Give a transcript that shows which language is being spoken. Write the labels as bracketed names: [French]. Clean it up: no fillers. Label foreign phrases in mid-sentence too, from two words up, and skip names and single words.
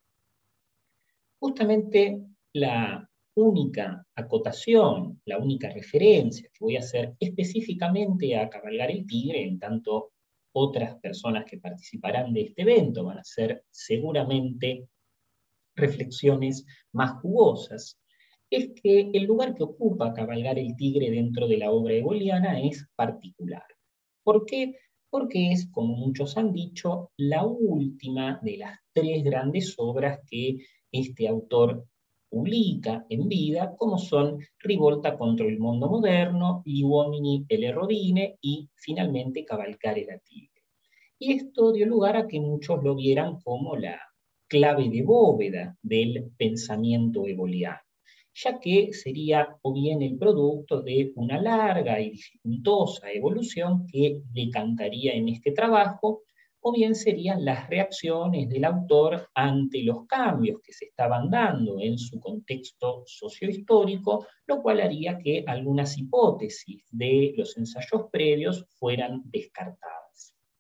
[Spanish] Justamente la única acotación, la única referencia que voy a hacer específicamente a Cabalgar el Tigre, en tanto otras personas que participarán de este evento van a hacer seguramente reflexiones más jugosas, es que el lugar que ocupa Cabalgar el Tigre dentro de la obra eboliana es particular. ¿Por qué? Porque es, como muchos han dicho, la última de las tres grandes obras que este autor publica en vida, como son Rivolta contro il mondo moderno, Gli uomini e le rovine y finalmente Cavalcare la Tigre. Y esto dio lugar a que muchos lo vieran como la clave de bóveda del pensamiento eboliano, ya que sería o bien el producto de una larga y dificultosa evolución que decantaría en este trabajo, o bien serían las reacciones del autor ante los cambios que se estaban dando en su contexto sociohistórico, lo cual haría que algunas hipótesis de los ensayos previos fueran descartadas.